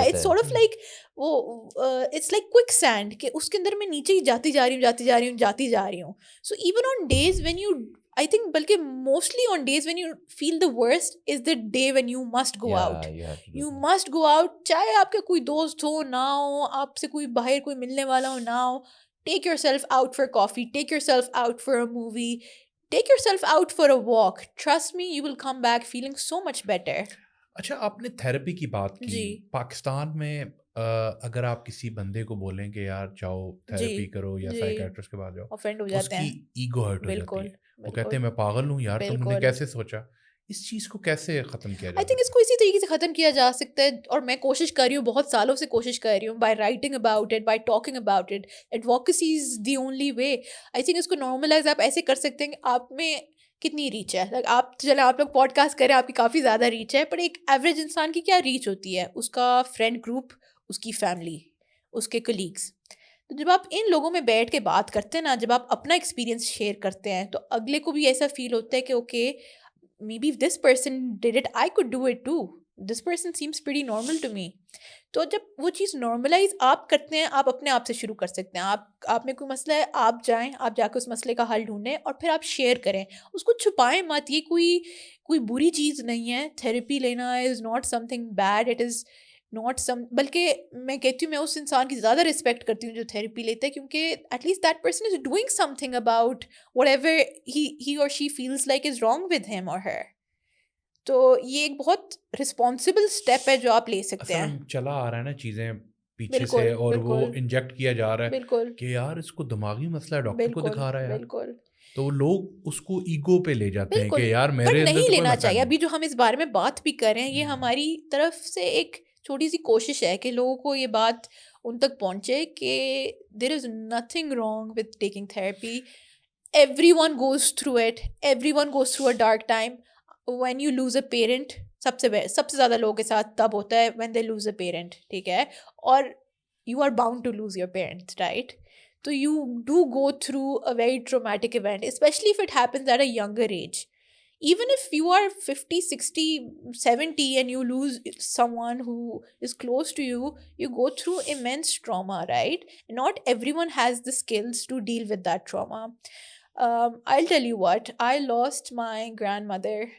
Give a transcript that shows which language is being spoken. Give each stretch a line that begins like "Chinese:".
English: it's sort of like وہ it's like quicksand,
Urdu: کہ اس کے اندر میں نیچے ہی جاتی جا رہی ہوں.
English: so even on days when you, I think
Urdu: بلکہ
English: Mostly on days when you feel the worst is the day when you must go out. You must go out,
Urdu: چاہے آپ کا کوئی دوست ہو نہ ہو, آپ سے کوئی باہر کوئی ملنے والا ہو نہ ہو.
English: Take yourself out for coffee, take yourself out for a movie, take yourself out for a walk. Trust me, you will come back feeling so much better.
Urdu: اچھا, آپ نے تھیراپی کی بات کی. پاکستان میں اگر آپ کسی بندے کو بولیں کہ یار جاؤ تھیراپی کرو یا سائیکیٹرسٹ کے پاس جاؤ, آفینڈ ہو جاتے ہیں, اس کی ایگو ہرٹ ہو جاتی ہے. وہ کہتے ہیں میں پاگل ہوں یار, تم نے کیسے سوچا. اس چیز کو کیسے ختم کیا جائے؟ آئی تھنک اس کو اسی طریقے سے ختم کیا جا سکتا ہے, اور میں کوشش کر رہی ہوں, بہت سالوں سے کوشش کر رہی ہوں,
English: by writing about it,
Urdu: by talking about it.
English: Advocacy is the only way. I think
Urdu: اس کو نارملائز آپ ایسے کر سکتے ہیں کہ آپ میں کتنی ریچ ہے. لائک آپ چلیں آپ لوگ پوڈ کاسٹ کریں, آپ کی کافی زیادہ ریچ ہے, پر ایک ایوریج انسان کی کیا ریچ ہوتی ہے؟ اس کا فرینڈ گروپ, اس کی فیملی, اس کے کلیگس. تو جب آپ ان لوگوں میں بیٹھ کے بات کرتے ہیں نا, جب آپ اپنا ایکسپیرینس شیئر کرتے ہیں, تو اگلے کو بھی ایسا فیل ہوتا ہے کہ okay,
English: maybe if this person did it, I could do it too. This person seems pretty normal to me.
Urdu: تو جب وہ چیز نارملائز آپ کرتے ہیں, آپ اپنے آپ سے شروع کر سکتے ہیں. آپ میں کوئی مسئلہ ہے, آپ جائیں, آپ جا کے اس مسئلے کا حل ڈھونڈیں, اور پھر آپ شیئر کریں, اس کو چھپائیں مت. یہ کوئی بری چیز نہیں ہے.
English: therapy لینا is not some thing bed, it is not some,
Urdu: بلکہ میں کہتی ہوں میں اس انسان کی زیادہ رسپیکٹ کرتی ہوں جو تھیراپی لیتا ہے, کیونکہ
English: At least that person is doing something about whatever he or she feels like is wrong with him or her.
Urdu: تو یہ ایک بہت رسپانسبل اسٹیپ ہے جو آپ لے سکتے ہیں. چلا آ رہا ہے نا چیزیں پیچھے سے, اور وہ انجیکٹ کیا جا رہا ہے کہ یار اس کو دماغی مسئلہ ہے, ڈاکٹر کو دکھا رہا ہے یار. بالکل, تو لوگ اس کو ایگو پہ لے جاتے ہیں کہ یار میرے اندر نہیں لینا چاہیے. ابھی جو ہم اس بارے میں بات بھی کر رہے ہیں, یہ ہماری طرف سے ایک چھوٹی سی کوشش ہے کہ لوگوں کو یہ بات ان تک پہنچے کہ
English: There is nothing wrong with taking therapy. Everyone goes through it, everyone goes through a dark time. When you lose a parent,
Urdu: سب سے زیادہ لوگوں کے ساتھ تب ہوتا ہے
English: when they lose a parent,
Urdu: ٹھیک ہے,
English: اور you are bound to lose your parents, right. تو you do go through a very traumatic event, especially if it happens at a younger age. Even if you are 50, 60, 70 and you lose someone who is close to you, you go through immense trauma, right? Not everyone has the skills to deal with that trauma. I'll tell you what, I lost my grandmother.